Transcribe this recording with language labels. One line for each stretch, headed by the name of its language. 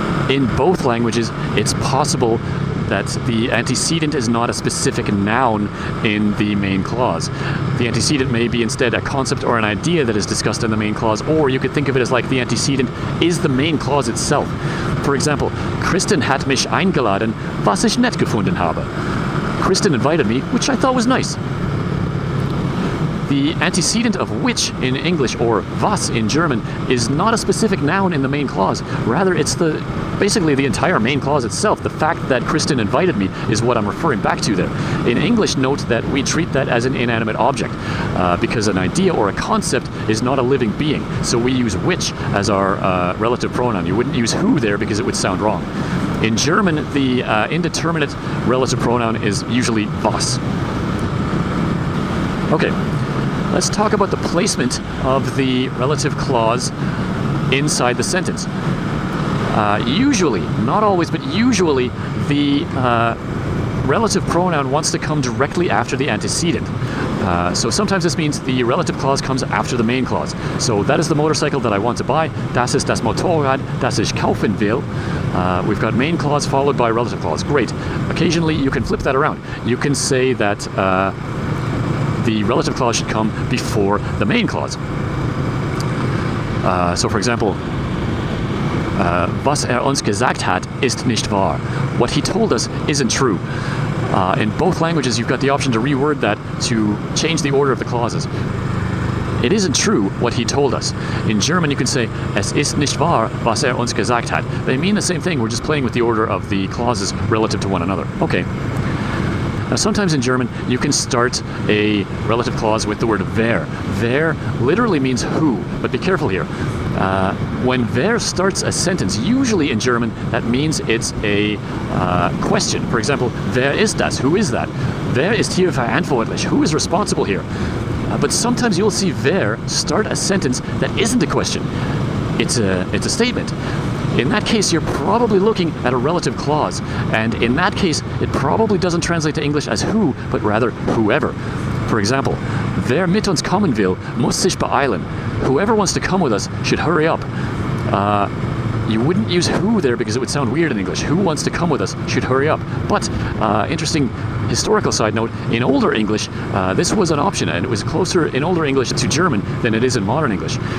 English: In both languages, it's possible that the antecedent is not a specific noun in the main clause. The antecedent may be instead a concept or an idea that is discussed in the main clause, or you could think of it as like the antecedent is the main clause itself. For example,
German: Kristen hat mich eingeladen, was ich nett gefunden habe.
English: Kristen invited me, which I thought was nice. The antecedent of which in English, or was in German, is not a specific noun in the main clause. Rather, it's basically the entire main clause itself. The fact that Kristen invited me is what I'm referring back to there. In English, note that we treat that as an inanimate object because an idea or a concept is not a living being. So we use which as our relative pronoun. You wouldn't use who there because it would sound wrong. In German, the indeterminate relative pronoun is usually was. Okay. Let's talk about the placement of the relative clause inside the sentence. Usually, not always, but usually the relative pronoun wants to come directly after the antecedent. So sometimes this means the relative clause comes after the main clause. So that is the motorcycle that I want to buy.
German: Das ist das Motorrad, das ich kaufen will.
English: We've got main clause followed by relative clause. Great. Occasionally you can flip that around. You can say that the relative clause should come before the main clause. So for example,
German: was uns gesagt hat, ist nicht wahr.
English: What he told us isn't true. In both languages, you've got the option to reword that to change the order of the clauses. It isn't true what he told us. In German, you can say,
German: es ist nicht wahr, was uns gesagt hat.
English: They mean the same thing, we're just playing with the order of the clauses relative to one another. Okay. Now, sometimes in German, you can start a relative clause with the word wer. Wer literally means who, but be careful here. When wer starts a sentence, usually in German, that means it's a question. For example,
German: wer ist das?
English: Who is that?
German: Wer ist hier verantwortlich?
English: Who is responsible here? But sometimes you'll see wer start a sentence that isn't a question. It's a statement. In that case, you're probably looking at a relative clause. And in that case, it probably doesn't translate to English as who, but rather whoever. For example,
German: wer mit uns kommen will, muss sich beeilen.
English: Whoever wants to come with us should hurry up. You wouldn't use who there because it would sound weird in English. Who wants to come with us should hurry up. But, interesting historical side note, in older English, this was an option, and it was closer in older English to German than it is in modern English.